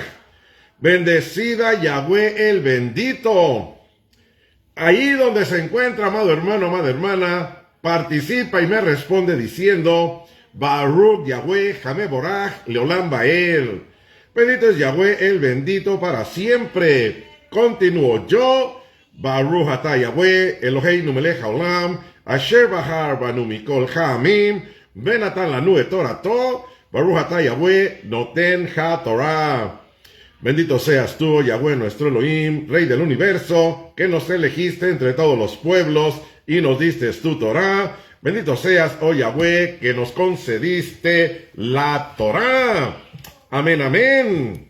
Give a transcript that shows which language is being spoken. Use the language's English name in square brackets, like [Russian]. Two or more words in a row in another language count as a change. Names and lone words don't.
[Spanish] Bendecida Yahweh el bendito. Ahí donde se encuentra, amado hermano, amada hermana, participa y me responde diciendo: [Hebrew] ברוך יהוה המבורך לעולם ועד. [Spanish] Bendito es Yahweh el bendito para siempre. Continúo yo. [Hebrew] ברוך אתה יהוה אלהינו מלך העולם אשר בחר בנו מכל העמים ונתן לנו את תורתו ברוך אתה יהוה נותן התורה. [Spanish] Bendito seas tú, Yahweh nuestro Elohim, Rey del universo, que nos elegiste entre todos los pueblos y nos diste tu Torah. Bendito seas, oh Yahweh, que nos concediste la Torah. Amén, amén.